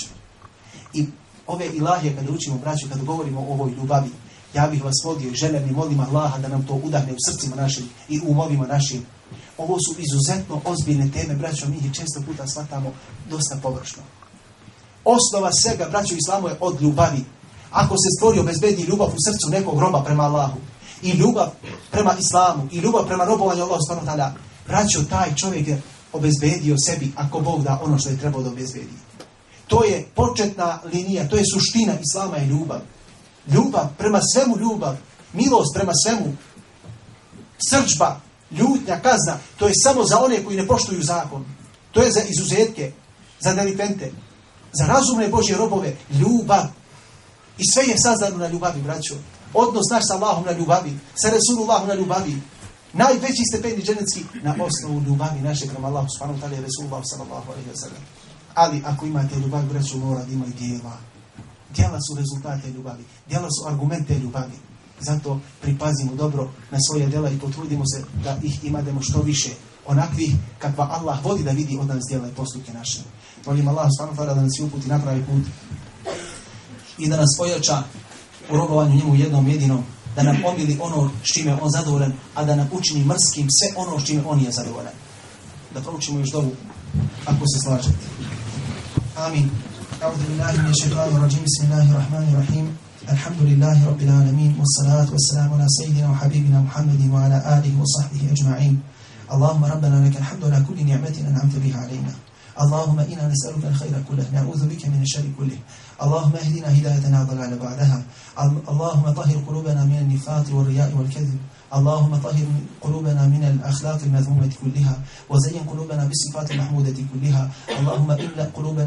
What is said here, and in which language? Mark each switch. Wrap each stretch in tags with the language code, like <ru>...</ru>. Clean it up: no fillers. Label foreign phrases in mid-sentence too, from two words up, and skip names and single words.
<bs>I ove ilahije kada učimo, braćo, kada govorimo o ovoj ljubavi, ja bih vas molio i želim i molim Allaha da nam to udahne u srcima našim i u umovima našim. Ovo su izuzetno ozbiljne teme, braćo, mi ih često puta shvatamo dosta površno. Osnova svega, braćo, islamu je od ljubavi. Ako se stvori, obezbedi ljubav u srcu nekog roba prema Allahu, i ljubav prema islamu, i ljubav prema robovanju Allahu</bs> <ar>سبحانه وتعالى,</ar> <bs>braćo, taj čovjek je obezbedio sebi, ako Bog da, ono što je trebao da obezbedi. To je početna linija, to je suština islama je ljubav. Ljubav, prema svemu ljubav, milost prema svemu, srdžba, ljutnja, kazna, to je samo za one koji ne poštuju zakon. To je za izuzetke, za delikvente, za razumne Božje robove, ljubav. I sve je sazdano na ljubavi, braćo. Odnos naš sa Allahom na ljubavi, sa Resulullahom na ljubavi. Najveći stepeni dženecki na osnovu ljubavi naše prema Allahu</bs> <ar>سبحانه وتعالى</ar> <bs>i Resulullahu</bs> <ar>صلى الله عليه وسلم.</ar> <bs>Ali ako imate ljubav, braćo, mora da imaju djela. Djela su rezultate ljubavi. Djela su argumente ljubavi. Zato pripazimo dobro na svoje djela i potrudimo se da ih imademo što više. Onakvih kakva Allah voli da vidi od nas djela i postupke naše. Molim Allah</bs> <ar>سبحانه وتعالى</ar> <bs>da nas uputi na pravi put i da nas ojača u robovanju njemu jednom jedinom, da nam omili ono s čime on zadovoljan, a da nam učini mrskim sve ono s čime on je zadovoljan. Da proučimo još dovu, ako se slažete. Amin.</bs> <ar>أعوذ بالله من الشيطان الرجيم. بسم الله الرحمن الرحيم. الحمد لله رب العالمين. والصلاة والسلام على سيدنا وحبيبنا محمد وعلى آله وصحبه أجمعين. اللهم ربنا لك الحمد على كل نعمة أنعمت بها علينا. اللهم إنا نسألك الخير كله نعوذ بك من الشر كله اللهم اهدنا هداية لا ضلال بعدها اللهم طهر قلوبنا من النفاق والرياء والكذب اللهم طهر قلوبنا من الأخلاق المذمومة كلها وزين قلوبنا بالصفات المحمودة كلها اللهم املأ قلوبنا</ar>